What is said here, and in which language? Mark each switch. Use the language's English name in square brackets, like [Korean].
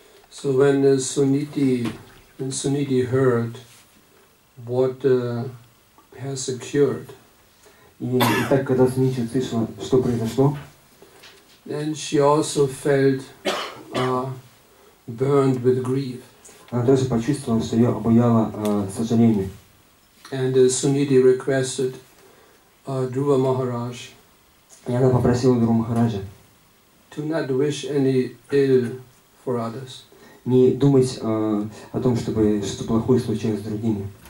[English] So when Suniti heard what has occurred, [Russian] и так, когда Сунити услышала, что произошло, [English] then she also felt burned with grief. [Russian] Она тоже почувствовала, что ее обуяло сожаление. [English] And Suniti requested Dhruva Maharaj [Russian] И она попросила Dhruva Махараджа [English] to not wish any ill for others, [Russian] не думать о том, чтобы что-то плохое случилось с другими.